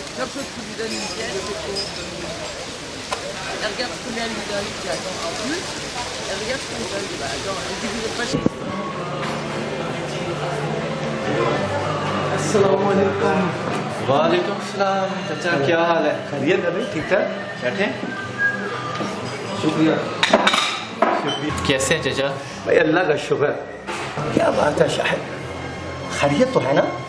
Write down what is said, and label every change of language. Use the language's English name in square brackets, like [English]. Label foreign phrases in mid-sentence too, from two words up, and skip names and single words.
[French] chose qui lui donne une pièce, c'est pour... Elle regarde combien elle lui donne, puis attends, en plus, elle regarde ce qu'on lui donne. Bah attends, elle dit vous n'êtes pas chez... [Urdu] السلام علیکم. وعلیکم سلام۔ چاچا کیا حال ہے? خیریت ہے بھائی؟ ٹھیک ٹھاک. بیٹھے. شکریہ شکریہ. کیسے ہیں چاچا? بھائی اللہ کا شکر. کیا بات ہے شاہد، خیریت تو ہے نا?